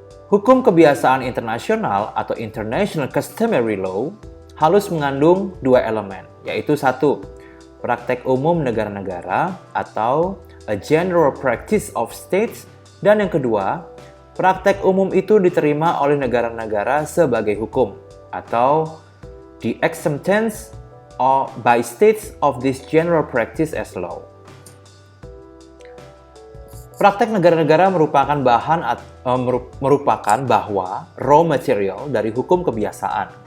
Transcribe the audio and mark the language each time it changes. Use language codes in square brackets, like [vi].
[id] Hukum kebiasaan internasional atau [en] International Customary Law [id] harus mengandung dua elemen, yaitu satu, praktek umum negara-negara atau [en] a general practice of states, [id] dan yang kedua, praktek umum itu diterima oleh negara-negara sebagai hukum. atau [en] the acceptance by states of this general practice as law. [id] Praktek negara-negara merupakan bahwa raw material dari hukum kebiasaan.